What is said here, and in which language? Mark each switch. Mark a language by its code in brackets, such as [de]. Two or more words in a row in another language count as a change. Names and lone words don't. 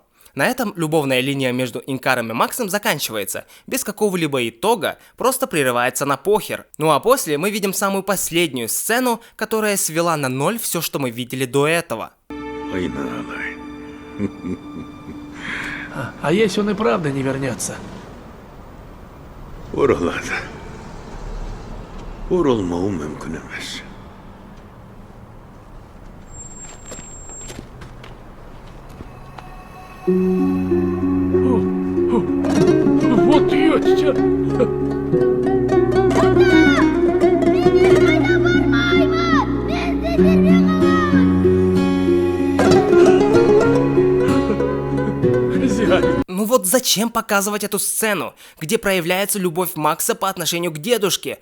[ru] На этом любовная линия между Инкаром и Максом заканчивается, без какого-либо итога, просто прерывается на похер. Ну а после мы видим самую последнюю сцену, которая свела на ноль все, что мы видели до этого. А если он и правда не вернется? [kk] Оралмау мүмкін емес. [ru] Вот ётча! Ну вот зачем показывать эту сцену, где проявляется любовь Макса по отношению к дедушке?